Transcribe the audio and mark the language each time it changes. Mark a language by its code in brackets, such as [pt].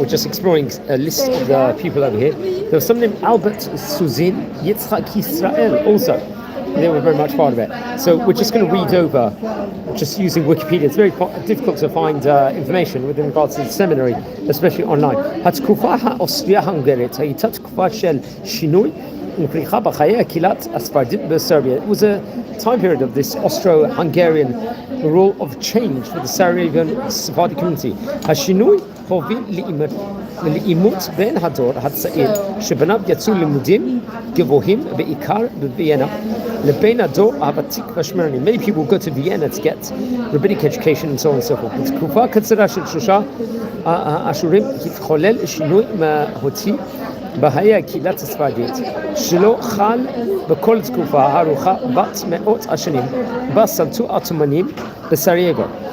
[en] We're just exploring a list of the people over here. There was someone named Albert Suzin, Yitzhak Israel also. They were very much part of it. So we're just going to read over, just using Wikipedia. It's very difficult to find information with regards to the seminary, especially online. [he] התקופה האוסטריה-הונגרית הייתה תקופה של שינוי ופריחה בחיי הקהילת הספרדית בסרביה. [en] It was a time period of this Austro-Hungarian rule of change for the Sarajevan Sephardic community. [he] השינוי הוביל לעימות בין הדור הצעיר שבניו יצאו לימודים גבוהים בעיקר בוויאנה לבין הדור הוותיק והשמרני. [en] Many people go to Vienna to get rabbinic education and so on and so forth. [he] בתקופה קצרה של 3 עשורים התחולל שינוי מהותי בחיי הקהילת הספרדית שלא חל בכל תקופה הארוכה בת מאות השנים בה שלטו העות'מאנים בסרייגו.